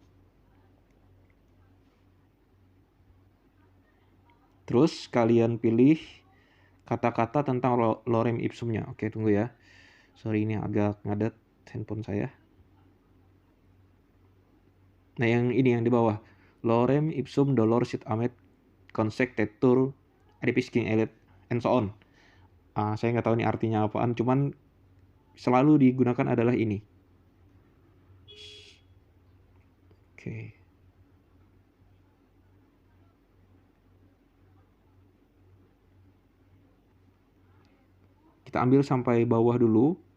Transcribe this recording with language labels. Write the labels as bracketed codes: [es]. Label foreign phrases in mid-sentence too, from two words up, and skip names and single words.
[id] Terus kalian pilih kata-kata tentang lorem ipsumnya. Oke, tunggu ya. Sorry, ini agak ngadet handphone saya. Nah, yang ini yang di bawah. [la] Lorem ipsum dolor sit amet consectetur adipisking elit [en] and so on. [id] Saya nggak tahu ini artinya apaan, cuman selalu digunakan adalah ini. Oke. Kita ambil sampai bawah dulu.